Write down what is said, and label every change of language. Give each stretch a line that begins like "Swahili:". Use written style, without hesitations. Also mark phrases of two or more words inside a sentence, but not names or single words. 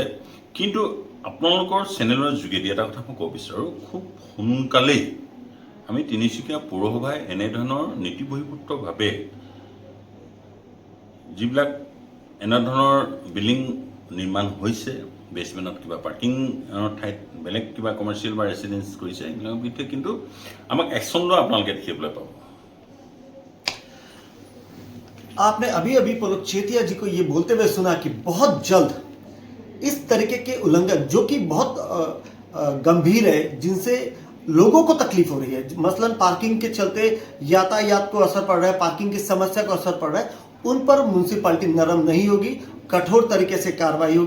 Assamese: কিন্তু আপোনালোকৰ চেনেলৰ যোগেদি এটা কথা মই ক'ব বিচাৰোঁ, খুব সোনকালেই আমি তিনিচুকীয়া পৌৰসভাই এনেধৰণৰ নীতিবহিৰ্ভূতভাৱে যিবিলাক এনেধৰণৰ বিল্ডিং নিৰ্মাণ হৈছে, বেছমেণ্টত কিবা পাৰ্কিঙৰ ঠাইত বেলেগ কিবা কমাৰ্চিয়েল বা ৰেচিডেঞ্চ কৰিছে, এইবিলাকৰ বিৰুদ্ধে কিন্তু আমাক একশ্যন লোৱা আপোনালোকে দেখিবলৈ পাব।
Hindi: आपने अभी अभी पुलक चेतिया जी को ये बोलते हुए सुना कि बहुत जल्द इस तरीके के उल्लंघन जो कि बहुत गंभीर है, जिनसे लोगों को तकलीफ हो रही है, मसलन पार्किंग के चलते यातायात को असर पड़ रहा है, पार्किंग की समस्या को असर पड़ रहा है, उन पर म्यूनसिपालिटी नरम नहीं होगी, कठोर तरीके से कार्रवाई होगी।